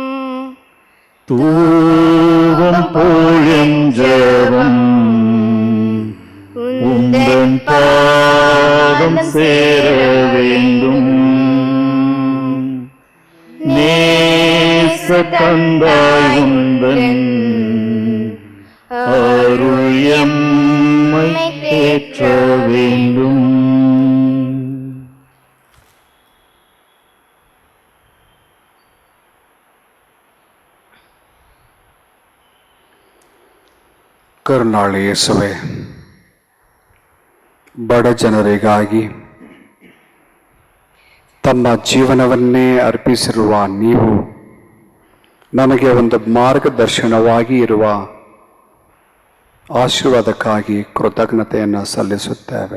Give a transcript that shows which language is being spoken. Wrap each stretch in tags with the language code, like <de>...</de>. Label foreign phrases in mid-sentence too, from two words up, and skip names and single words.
<ta>தூபம் போலியம் ஜெபம் உந்தன் பாதம் சேர வேண்டும், நேச தந்தாய் உந்தன் அருள் எம்மை தேற்ற வேண்டும்.</ta> <kn>ಕರುಣಾಳು ಯೇಸುವೆ, ಬಡ ಜನರಿಗಾಗಿ ತಮ್ಮ ಜೀವನವನ್ನೇ ಅರ್ಪಿಸಿರುವ ನೀವು ನಮಗೆ ಒಂದು ಮಾರ್ಗದರ್ಶನವಾಗಿ ಇರುವ ಆಶೀರ್ವಾದಕ್ಕಾಗಿ ಕೃತಜ್ಞತೆಯನ್ನು ಸಲ್ಲಿಸುತ್ತೇವೆ.</kn>